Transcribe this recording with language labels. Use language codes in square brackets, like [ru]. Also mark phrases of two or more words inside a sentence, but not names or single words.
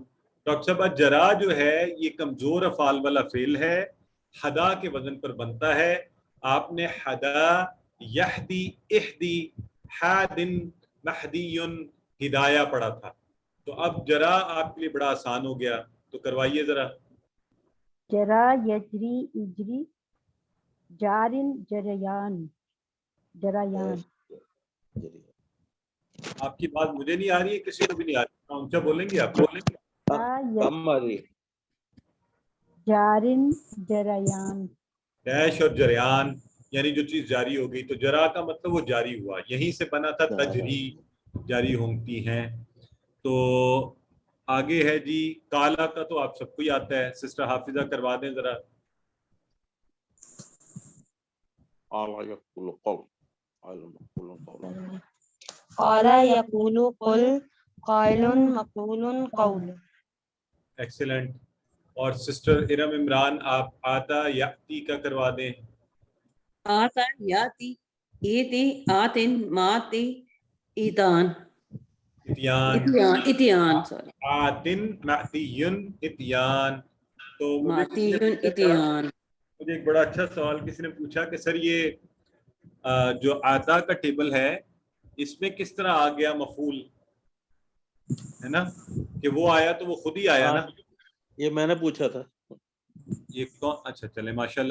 [ur] ڈاکٹر صاحب جرا جو ہے یہ کمزور افعال والا فعل ہے، حدا کے وزن پر بنتا ہے. آپ نے [ar] حدا، یہدی، اہدی، حادن، مہدیٌ، ہدایہ [ur] پڑھا تھا. تو اب جرا آپ کے لیے بڑا آسان ہو گیا، تو کروائیے ذرا. [ar] جرا یجری اجری، جارن جریان، جریان. [ur] آپ کی بات مجھے نہیں آ رہی ہے، کسی کو بھی نہیں آ رہی. اونچا بولیں گے آپ؟ کم آ رہی ہے. [ar] جارن جریان. [ur] ڈیش اور جریان یعنی جو چیز جاری ہو گئی. تو جرا کا مطلب وہ جاری ہوا، یہیں سے بنا تھا تجری، جاری ہوتی ہیں. تو آگے ہے جی کالا کا، تو آپ سب کو ہی آتا ہے. سسٹر حافظہ کروا دیں ذرا. [ar] قال یقول قل قائل مقول قول. [ur] ایکسلنٹ. اور سسٹر ارم عمران آپ [ar] آتا یاتی [ur] کا کروا دیں. [ar] آتا یاتی، ایتی آتن، ماتی ایتان، اتیان سوری، آتن ماتیون اتیان. تو ماتیون اتیان. [ur] مجھے ایک بڑا اچھا سوال کسی نے پوچھا کہ سر یہ جو آتا کا ٹیبل ہے اس میں کس طرح آ گیا مفعول، ہے نا کہ وہ آیا تو وہ خود ہی آیا نا. یہ میں نے پوچھا تھا. یہ کون؟ اچھا چلے ماشاءاللہ.